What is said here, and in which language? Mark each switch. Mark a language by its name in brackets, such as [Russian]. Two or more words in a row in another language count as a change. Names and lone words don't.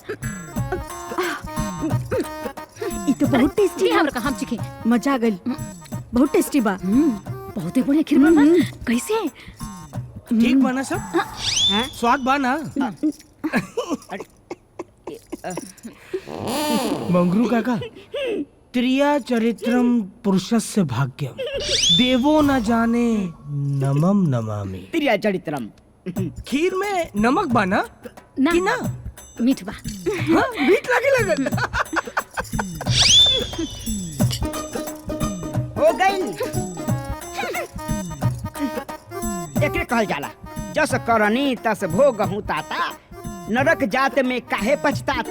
[Bhojpuri] ई तो बहुत टेस्टी है। हमरा का हम चिखे। मजा आ गई, बहुत टेस्टी बा। बहुते बढ़िया खीर बना। कैसे? ठीक बना सब? स्वाद बा ना? मंगरू काका, [Sanskrit] त्रिया चरित्रम पुरुषस्य भाग्यम देवो न जाने नमम नमामि। त्रिया चरित्रम। [Bhojpuri] खीर में नमक बा ना? ना, कि ना? मीठ बा। हाँ, मीठ लगे लगल। हो गई। एकरे कहल जाला, [Awadhi] जस करनी तस भोगहूँ ताता, नरक जात में काहे पछताता।